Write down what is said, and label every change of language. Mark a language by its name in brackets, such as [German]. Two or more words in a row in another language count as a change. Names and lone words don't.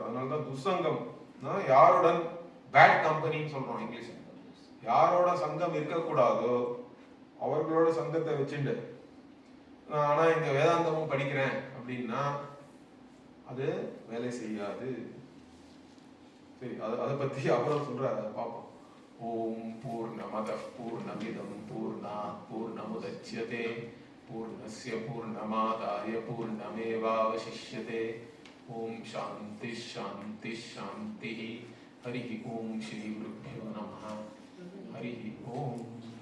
[Tamil] அதனாலதான் துசங்கம், யாருடன், [English] bad companyன்னு [Tamil] சொல்றோம் இங்கிலீஷ், யாரோட சங்கம் இருக்கக்கூடாதோ அவர்களோட சங்கத்தை வச்சுட்டு ஆனா இந்த வேதாந்தமும் படிக்கிறேன் அப்படின்னா அது வேலை செய்யாது. சரி, அதை பத்தி அப்புறம் சொல்றாரு, அதை பார்ப்போம். [Sanskrit] ओम् पूर्णमदः पूर्णमिदं पूर्णात् पूर्णमुदच्यते पूर्णस्य पूर्णमादाय पूर्णमेवावशिष्यते. ओम् शान्ति शान्ति शान्ति. हरि ओम् श्री गुरुभ्यो नमः. हरि ओम्.